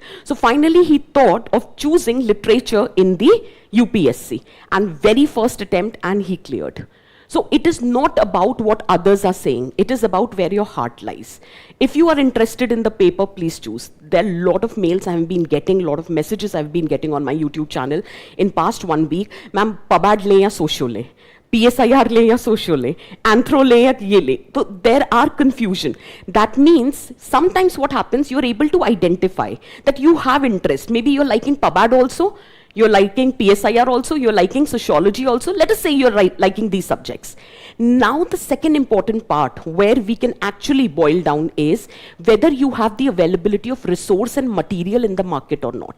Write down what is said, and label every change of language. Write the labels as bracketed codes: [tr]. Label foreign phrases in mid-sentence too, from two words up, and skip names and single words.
[en] So finally he thought of choosing literature in the UPSC, and very first attempt, and he cleared. So it is not about what others are saying. It is about where your heart lies. If you are interested in the paper, please choose. There are a lot of mails I have been getting, a lot of messages I have been getting on my YouTube channel in past 1 week. Ma'am, [hi] पबाद ले या सोशियो ले. PSIR ले या सोशो ले, anthro ले या ये ले. [en] So there are confusion. That means sometimes what happens, you're able to identify that you have interest. Maybe you're liking PubAd also, you're liking PSIR also, you're liking sociology also. Let us say you're liking these subjects. Now the second important part where we can actually boil down is whether you have the availability of resource and material in the market or not.